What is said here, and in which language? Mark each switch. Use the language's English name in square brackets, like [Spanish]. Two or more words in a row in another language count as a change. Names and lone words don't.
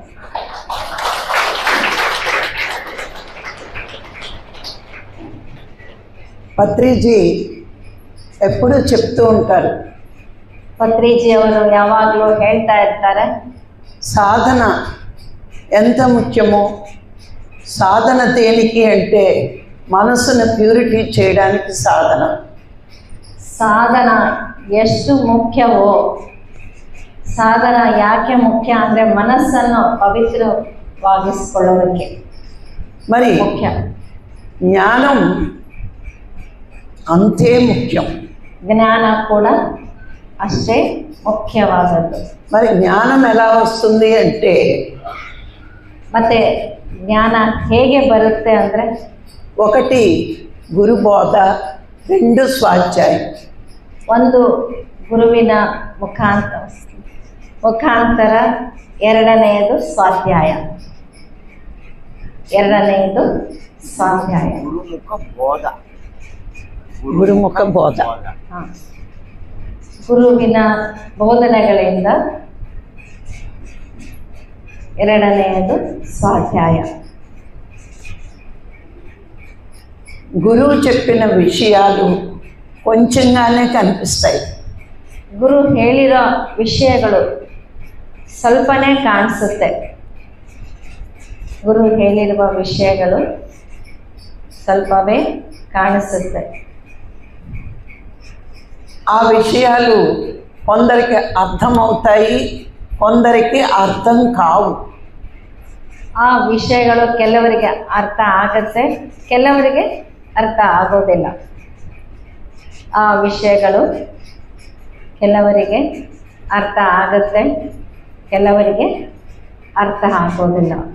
[Telugu] పత్రిజీ ఎప్పుడూ చెప్తూ ఉంటారు, [Kannada] ಪತ್ರಿಜಿ ಅವರು ಯಾವಾಗಲೂ ಹೇಳ್ತಾ ಇರ್ತಾರೆ, [Telugu] సాధన ఎంత ముఖ్యమో, సాధన దేనికి అంటే మనసును ప్యూరిటీ చేయడానికి సాధన. [Kannada] ಸಾಧನ ಎಷ್ಟು ಮುಖ್ಯವೋ, ಸಾಧನ ಯಾಕೆ ಮುಖ್ಯ ಅಂದರೆ ಮನಸ್ಸನ್ನು ಪವಿತ್ರವಾಗಿಸಿಕೊಳ್ಳೋದಕ್ಕೆ [Telugu] మరి [Kannada] ಮುಖ್ಯ. [Telugu] జ్ఞానం అంతే ముఖ్యం. [Kannada] ಜ್ಞಾನ ಕೂಡ ಅಷ್ಟೇ ಮುಖ್ಯವಾದದ್ದು. [Telugu] మరి జ్ఞానం ఎలా వస్తుంది అంటే [Kannada] ಮತ್ತೆ ಜ್ಞಾನ ಹೇಗೆ ಬರುತ್ತೆ ಅಂದರೆ, [Telugu] 1 గురుబోధ, 2 స్వాధ్యాయం. [Kannada] 1 ಗುರುವಿನ ಮುಖಾಂತರ 2ನೇದು ಸ್ವಾಧ್ಯಾಯ. [Telugu] గురుముఖ బోధ. [Kannada] ಗುರುವಿನ ಬೋಧನೆಗಳಿಂದ 2ನೇದು ಸ್ವಾಧ್ಯಾಯ. [Telugu] గురువు చెప్పిన విషయాలు కొంచెంగానే కనిపిస్తాయి. [Kannada] ಗುರು ಹೇಳಿರೋ ವಿಷಯಗಳು ಸ್ವಲ್ಪನೇ ಕಾಣಿಸುತ್ತೆ. ಗುರು ಹೇಳಿರುವ ವಿಷಯಗಳು ಸ್ವಲ್ಪವೇ ಕಾಣಿಸುತ್ತೆ. [Telugu] ఆ విషయాలు కొందరికి అర్థమవుతాయి, కొందరికి అర్థం కావు. [Kannada] ಆ ವಿಷಯಗಳು ಕೆಲವರಿಗೆ ಅರ್ಥ ಆಗುತ್ತೆ, ಕೆಲವರಿಗೆ ಅರ್ಥ ಆಗೋದಿಲ್ಲ. ಆ ವಿಷಯಗಳು ಕೆಲವರಿಗೆ ಅರ್ಥ ಆಗುತ್ತೆ, ಕೆಲವರಿಗೆ ಅರ್ಥ ಆಗೋದಿಲ್ಲ.